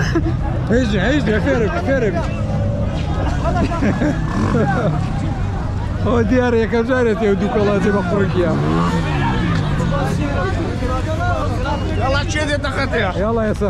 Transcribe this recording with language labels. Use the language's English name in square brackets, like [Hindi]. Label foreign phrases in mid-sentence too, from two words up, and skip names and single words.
[Arabic] اجري فارق [Central Kurdish] ئەوە دیارە یەکەم جارێت ئێوە دوو کۆڵاجێ بە قوڕگیە [Arabic] يلا تشيل دخلتها [Central Kurdish] یاڵا ئێسا